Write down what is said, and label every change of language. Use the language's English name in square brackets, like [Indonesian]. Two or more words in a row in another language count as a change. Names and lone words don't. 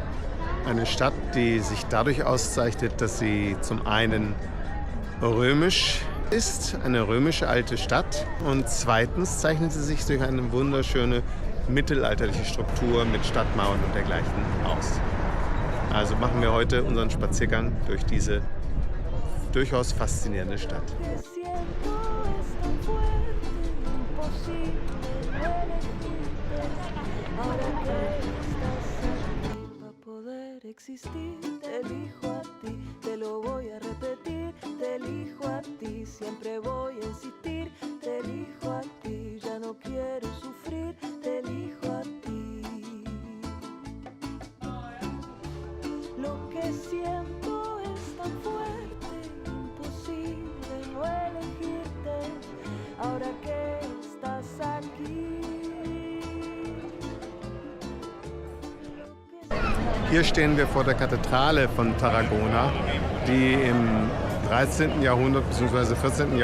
[German] Eine Stadt, die sich dadurch auszeichnet, dass sie zum einen römisch ist, eine römische alte Stadt, und zweitens zeichnet sie sich durch eine wunderschöne mittelalterliche Struktur mit Stadtmauern und dergleichen aus. Also machen wir heute unseren Spaziergang durch diese durchaus faszinierende Stadt. [Spanish] Existir, te elijo a ti, te lo voy a repetir, te elijo a ti, siempre voy a insistir, te elijo a ti, ya no quiero sufrir, te elijo a ti. Lo que siento es tan fuerte, imposible no elegirte, ahora que estás aquí. [German] Hier stehen wir vor der Kathedrale von Tarragona, die im 13. Jahrhundert bzw. 14.